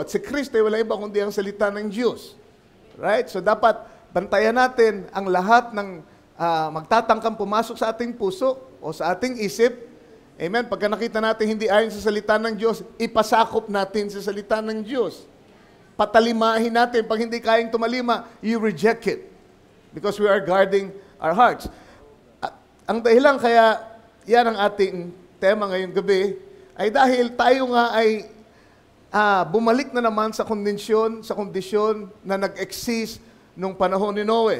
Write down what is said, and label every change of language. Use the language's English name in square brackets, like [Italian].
[Filipino] At si Kristo ay wala iba kundi ang salita ng Diyos. Right? So dapat bantayan natin ang lahat ng magtatangkang pumasok sa ating puso o sa ating isip. Amen. Pagka nakita natin hindi ayon sa salita ng Diyos, ipasakop natin sa salita ng Diyos. Patalimahin natin. Pag hindi kayang tumalima, [English] you reject it. Because we are guarding our hearts. [Filipino] Ang dahilan kaya yan ang ating tema ngayong gabi ay dahil tayo nga ay bumalik na naman sa kondisyon na nag-exist nung panahon ni Noe.